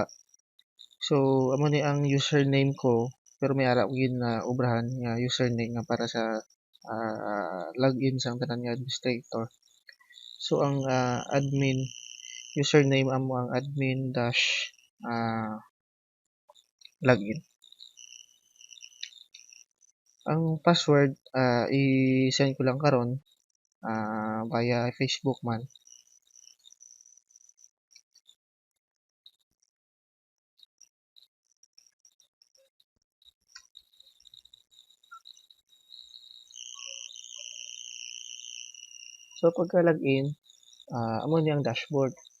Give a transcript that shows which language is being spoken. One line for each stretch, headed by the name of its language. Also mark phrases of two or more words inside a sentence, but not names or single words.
Hiligaynon: So amo ni ang username ko, pero may ara ko yun na obrahan nga username nga para sa login sa tanan nga administrator. So ang
English: admin username
Hiligaynon: amo ang
English: admin dash login.
Hiligaynon: Ang password i-send ko lang karon via Facebook man. So pagka login, amo ni ang dashboard.